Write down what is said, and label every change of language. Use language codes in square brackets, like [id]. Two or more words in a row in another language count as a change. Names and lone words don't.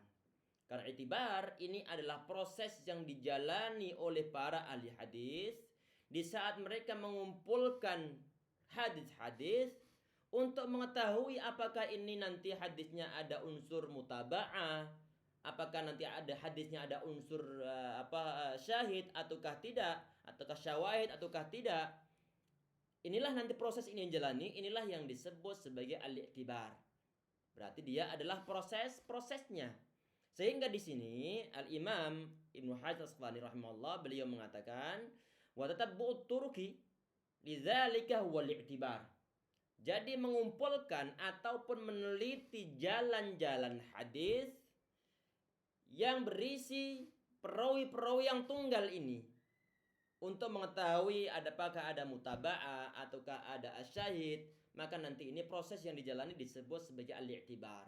[id] Karena i'tibar ini adalah proses yang dijalani oleh para ahli hadis di saat mereka mengumpulkan hadis-hadis untuk mengetahui apakah ini nanti hadisnya ada unsur mutaba'ah, apakah nanti ada hadisnya ada unsur syahid ataukah tidak, ataukah syawahid ataukah tidak. Inilah nanti proses ini yang jalani, inilah yang disebut sebagai al-i'tibar. Berarti dia adalah prosesnya. Sehingga di sini Al-Imam Ibnu Hajar Al-Asqalani rahimahullah beliau mengatakan [ar] وتتبع الطرق لذلك هو الاعتبار. [id] Jadi mengumpulkan ataupun meneliti jalan-jalan hadis yang berisi perawi-perawi yang tunggal ini untuk mengetahui apakah ada mutaba'ah ataukah ada asyahid, maka nanti ini proses yang dijalani disebut sebagai al-i'tibar.